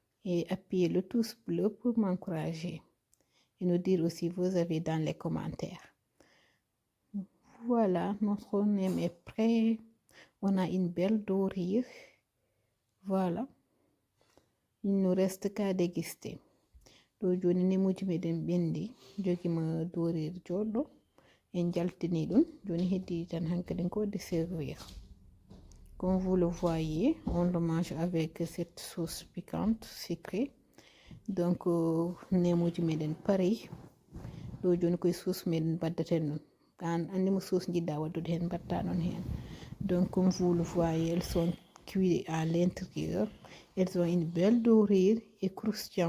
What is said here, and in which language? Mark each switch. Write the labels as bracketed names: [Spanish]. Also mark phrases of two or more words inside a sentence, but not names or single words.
[French] Et appuyer le pouce bleu pour m'encourager. et nous dire aussi vos avis dans les commentaires. Voilà, notre nem est prêt. On a une belle dorure. Voilà, il ne nous reste qu'à déguster. [Fula] ɗo joni nemuji meɗen ɓendi, jogima dorure joɗɗo en jaltini ɗum, joni heddi tan hankalin ko [French] de servir. Comme vous le voyez, on le mange avec cette sauce piquante sucrée. [Fula] Donc nemuji meɗen pari. ɗo joni koye sauce meɗen baddaten ɗum. An andimo sauce jiɗɗa waddude hen batta ɗon hen. [French] Donc comme vous le voyez, elles sont cuites à l'intérieur. Elles ont une belle dorure et croustillant